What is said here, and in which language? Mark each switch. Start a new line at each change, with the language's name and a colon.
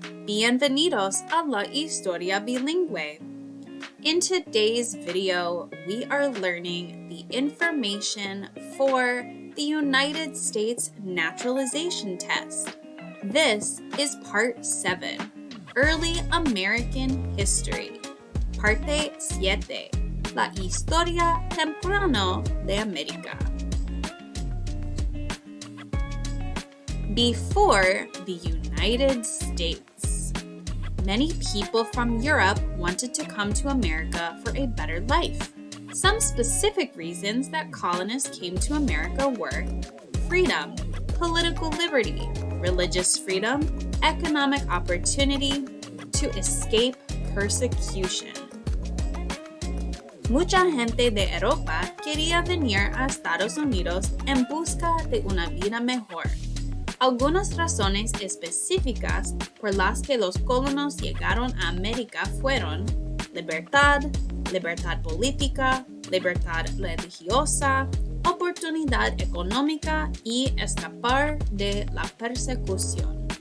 Spanish: Bienvenidos a la historia bilingüe.
English: In today's video, we are learning the information for the United States naturalization test. This is Part 7, Early American History.
Spanish: Parte 7, La historia temprana de América.
English: Before the United States, many people from Europe wanted to come to America for a better life. Some specific reasons that colonists came to America were freedom, political liberty, religious freedom, economic opportunity, to escape persecution.
Spanish: Mucha gente de Europa quería venir a Estados Unidos en busca de una vida mejor. Algunas razones específicas por las que los colonos llegaron a América fueron libertad, libertad política, libertad religiosa, oportunidad económica y escapar de la persecución.